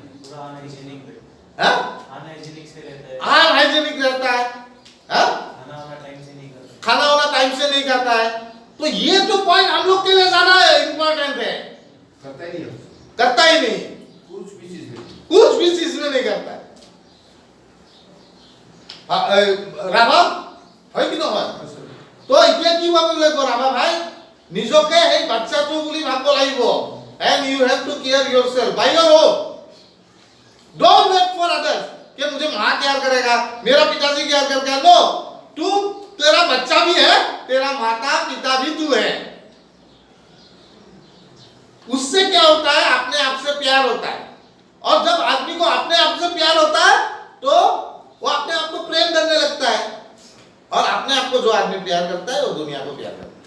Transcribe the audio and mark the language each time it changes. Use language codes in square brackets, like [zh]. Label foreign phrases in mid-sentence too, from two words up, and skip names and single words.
[hi] अनहाइजीनिक रहता है, खाना वाला टाइम से नहीं करता है। तो ये तो पॉइंट हम लोग के लिए ज्यादा इंपॉर्टेंट है। करता ही नहीं, कुछ भी चीज में नहीं करता है। राभा है कि নহয়? [as] तो এতিয়া কি ভাবিব লাগিব রাভা ভাই, নিজকে এই বাচ্চাটো বুলি ভাবিব লাগিব। [en] and you have to care yourself by your own, don't wait for others [hi] कि मुझे माँ केयर करेगा, मेरा पिताजी केयर करेगा। नो, तू तेरा बच्चा भी है, तेरा माता पिता भी तू है। उससे क्या होता है, अपने आप से प्यार होता है। और जब आदमी को अपने आप से प्यार होता है तो वो अपने आप को प्रेम करने लगता है, और अपने आप को जो आदमी प्यार करता है वो दुनिया को प्यार करता है।